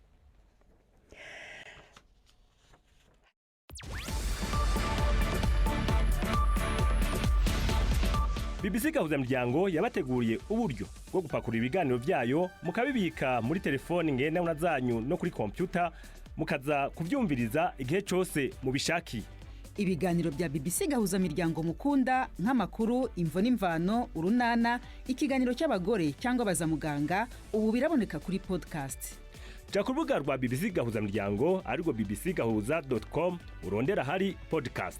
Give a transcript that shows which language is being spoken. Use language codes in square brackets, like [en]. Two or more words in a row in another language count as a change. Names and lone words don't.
[rn] BBC Gahuzamuryango yabateguriye uburyo bwo gupakurura ibiganiro byayo mukabibika muri telefoni ngendanwa zanyu no kuri computer mukaza kuvyumviriza igihe cyose mubishakiye. Ibiganiro bya BBC Gahuzamuryango mukunda nk'amakuru, imvo n'imvano, urunana, ikiganiro cy'abagore cyangwa bazamuganga ubu biraboneka kuri podcast. Ja ku rubuga rwa BBC Gahuzamuryango ariko bbcgahuza.com urondera hari podcast.